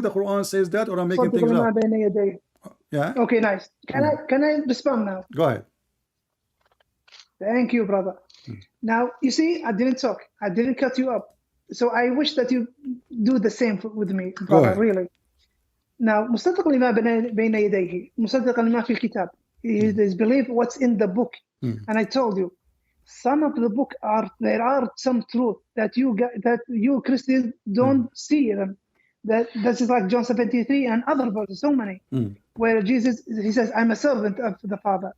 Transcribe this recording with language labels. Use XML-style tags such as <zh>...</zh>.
<en>The Quran says that, or I'm making things up? Yeah. Okay, nice. Can I respond now? Go ahead. Thank you, brother. Now, you see, I didn't talk. I didn't cut you up. So I wish that you do the same with me, brother, really.</en> <ar>Now, مصدق لما بين يديه مصدق لما في الكتاب.</ar> <en>It is believe what's in the book. And I told you, some of the book there are some truth that you Christians don't see them. That is like John 73 and other verses, so many, where Jesus, he says, I'm a servant of the Father.</en>